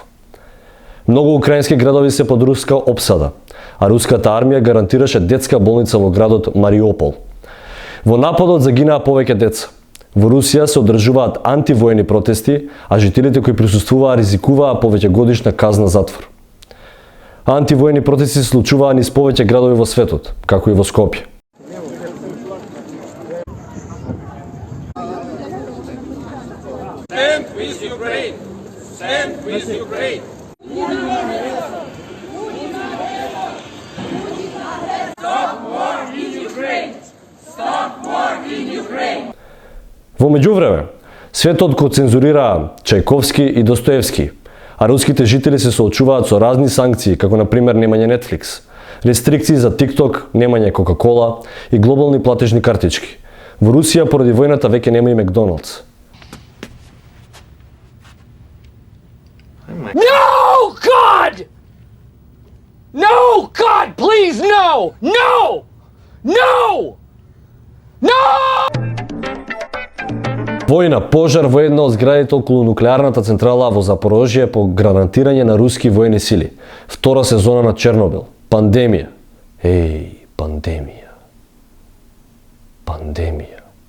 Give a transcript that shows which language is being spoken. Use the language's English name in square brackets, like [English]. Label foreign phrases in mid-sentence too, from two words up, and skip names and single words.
[Macedonian] Многу украински градови се под руска опсада, а руската армија гарантираше детска болница во градот Мариупол. Во нападот загинаа повеќе деца. Во Русија се одржуваат антивоени протести, а жителите кои присуствуваа ризикуваа повеќегодишна казна затвор. Антивоени протести се случуваа низ повеќе градови во светот, како и во Скопје. [English] Stand with Ukraine! Stand with Ukraine! Stop war in Ukraine! Stop war in Ukraine! [Macedonian] Во меѓувреме, светот го цензурираа Чајковски и Достоевски, а руските жители се соочуваат со разни санкции, како на пример немање Netflix, рестрикции за TikTok, немање Coca-Cola и глобални платежни картички. Во Русија поради војната веќе нема и Макдоналдс. [English] No, God! No, God, please, no! No! No! No! [Macedonian] Војна, пожар во една од зградите околу нуклеарната централа во Запорожје по гранатирање на руски воени сили. Втора сезона на Чернобил. Пандемија. Еј, пандемија. Пандемија.